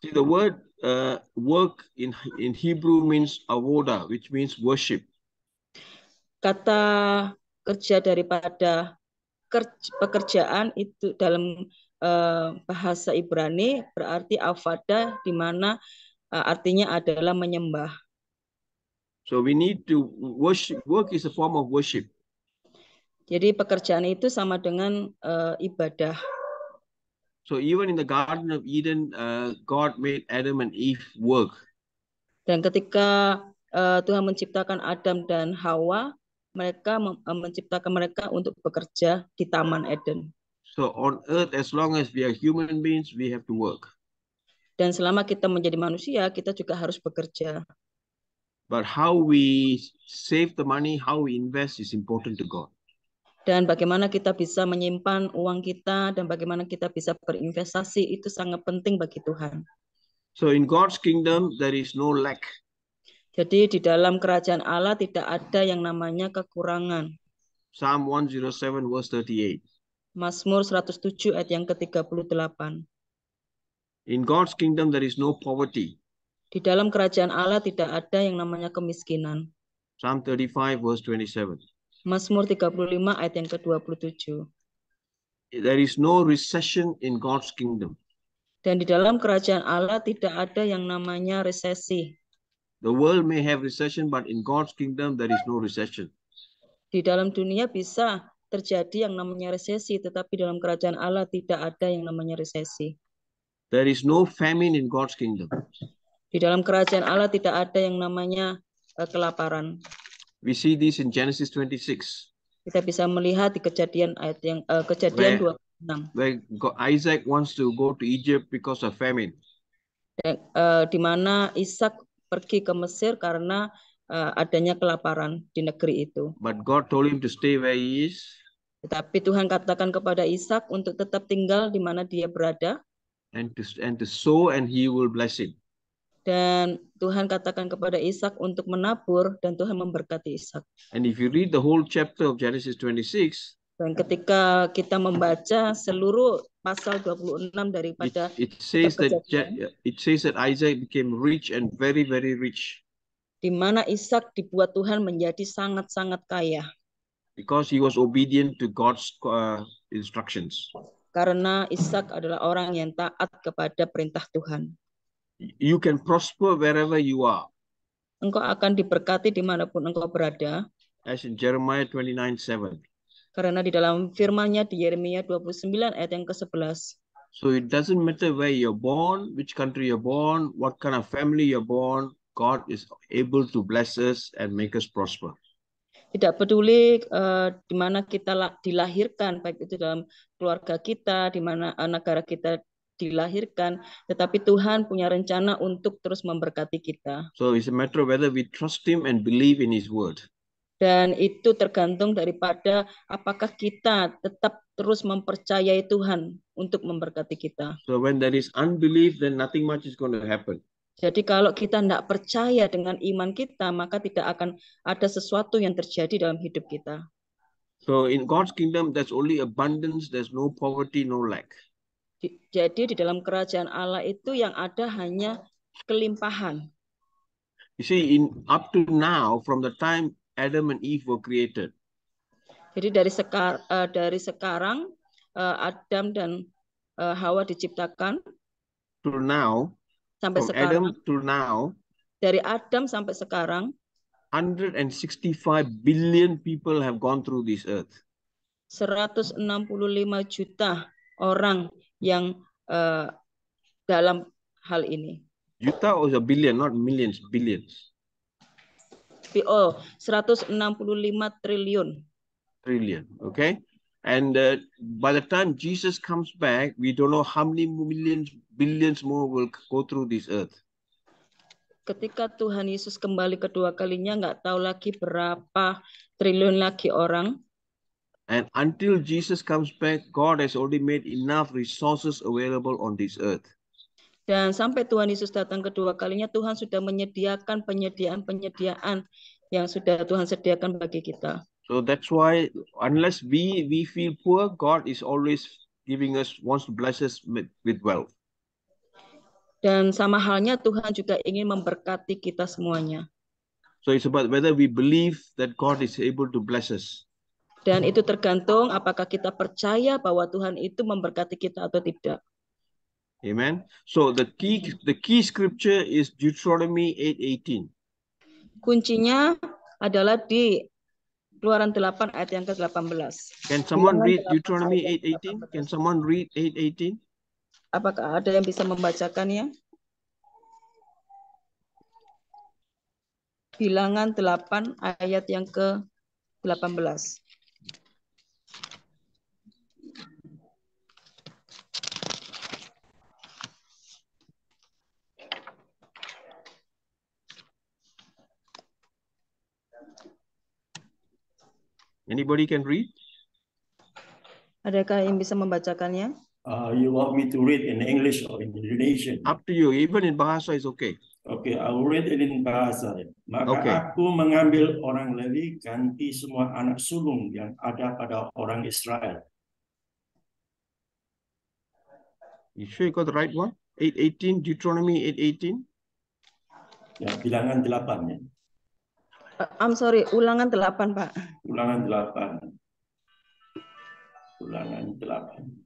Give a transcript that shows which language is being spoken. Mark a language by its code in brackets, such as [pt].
[en] See, the word work in Hebrew means avoda, which means worship. [id] Kata kerja daripada pekerjaan itu dalam bahasa Ibrani berarti avada, di mana artinya adalah menyembah. [en] So we need to worship. Work is a form of worship. [id] Jadi pekerjaan itu sama dengan ibadah. [en] So even in the Garden of Eden, God made Adam and Eve work. [id] Dan ketika Tuhan menciptakan Adam dan Hawa, mereka menciptakan mereka untuk bekerja di Taman Eden. [en] So on earth, as long as we are human beings, we have to work. [id] Dan selama kita menjadi manusia, kita juga harus bekerja. [en] But how we save the money, how we invest is important to God. [id] Dan bagaimana kita bisa menyimpan uang kita dan bagaimana kita bisa berinvestasi itu sangat penting bagi Tuhan. [en] So in God's kingdom, there is no lack. [id] Jadi di dalam kerajaan Allah tidak ada yang namanya kekurangan. [en] Psalm 107 verse 38. [id] Mazmur 107 ayat yang ke-38. [en] In God's kingdom, there is no poverty. [id] Di dalam kerajaan Allah tidak ada yang namanya kemiskinan. [en] Psalm 35 verse 27. [id] Mazmur 35 ayat yang ke-27. [en] There is no recession in God's kingdom. [id] Dan di dalam kerajaan Allah tidak ada yang namanya resesi. [en] The world may have recession, but in God's kingdom, there is no recession. [id] Di dalam dunia bisa terjadi yang namanya resesi, tetapi dalam kerajaan Allah tidak ada yang namanya resesi. [en] There is no famine in God's kingdom. [id] Di dalam kerajaan Allah tidak ada yang namanya kelaparan. [en] We see this in Genesis 26. [id] Kita bisa melihat di kejadian ayat yang kejadian 26. [en] Where Isaac wants to go to Egypt because of famine. [id] Di mana Ishak pergi ke Mesir karena adanya kelaparan di negeri itu. [en] But God told him to stay where he is. [id] Tetapi Tuhan katakan kepada Ishak untuk tetap tinggal di mana dia berada. [en] And to sow, and he will bless him. [id] Dan Tuhan katakan kepada Ishak untuk menabur dan Tuhan memberkati Ishak. [en] And if you read the whole chapter of Genesis 26, [id] dan ketika kita membaca seluruh pasal 26 daripada [en] it says that Isaac became rich and very, very rich. [id] Di mana Ishak dibuat Tuhan menjadi sangat-sangat kaya. [en] Because he was obedient to God's instructions. [id] Karena Ishak adalah orang yang taat kepada perintah Tuhan. [en] You can prosper wherever you are. [id] Engkau akan diberkati dimanapun engkau berada. [en] As in Jeremiah 29:7. [id] Karena di dalam firman-Nya di Yeremia 29 ayat yang ke-11. [en] So it doesn't matter where you're born, which country you're born, what kind of family you're born, God is able to bless us and make us prosper. [id] Tidak peduli di mana kita dilahirkan, baik itu dalam keluarga kita, di mana negara kita dilahirkan, tetapi Tuhan punya rencana untuk terus memberkati kita. [en] So it's a matter of whether we trust Him and believe in His word. [id] Dan itu tergantung daripada apakah kita tetap terus mempercayai Tuhan untuk memberkati kita. [en] So when there is unbelief, then nothing much is going to happen. [id] Jadi kalau kita tidak percaya dengan iman kita, maka tidak akan ada sesuatu yang terjadi dalam hidup kita. [en] So in God's kingdom, there's only abundance, there's no poverty, no lack. [id] Jadi di dalam kerajaan Allah itu yang ada hanya kelimpahan. [en] You see, up to now, from the time Adam and Eve were created. [id] Jadi dari sekarang Adam dan Hawa diciptakan. [en] To now. [id] Sampai [en] From [id] sekarang. [en] Adam to now. [id] Dari Adam sampai sekarang. [en] 165 billion people have gone through this earth. [id] 165 juta orang yang dalam hal ini. [en] Juta or a billion, not millions, billions. [id] 165 triliun. [en] Trillion, okay? And by the time Jesus comes back, we don't know how many millions, billions more will go through this earth. [id] Ketika Tuhan Yesus kembali kedua kalinya, nggak tahu lagi berapa triliun lagi orang. [en] And until Jesus comes back, God has already made enough resources available on this earth. [id] Dan sampai Tuhan Yesus datang kedua kalinya, Tuhan sudah menyediakan penyediaan yang sudah Tuhan sediakan bagi kita. [en] So that's why unless we feel poor, God is always wants to bless us with wealth. [id] Dan sama halnya Tuhan juga ingin memberkati kita semuanya. [en] So it's about whether we believe that God is able to bless us. [id] Dan itu tergantung apakah kita percaya bahwa Tuhan itu memberkati kita atau tidak. [en] Amen. So the key scripture is Deuteronomy 8:18. [id] Kuncinya adalah di Keluaran 8 ayat yang ke-18. [en] Can someone read Deuteronomy 8:18? Can someone read 8:18? [id] Apakah ada yang bisa membacakannya? Bilangan 8 ayat yang ke-18. [en] Anybody can read? [id] Adakah yang bisa membacakannya? [en] You want me to read in English or in Indonesian? Up to you. Even in Bahasa is okay. Okay, I will read it in bahasa. Maka Okay. [id] aku mengambil orang Lewi ganti semua anak sulung yang ada pada orang Israel. [en] You sure you got the right one? 8:18, Deuteronomy 8:18. [id] Ya, bilangan 8 ya. [en] I'm sorry, ulangan 8, Pak. [id] Ulangan 8. Ulangan 8.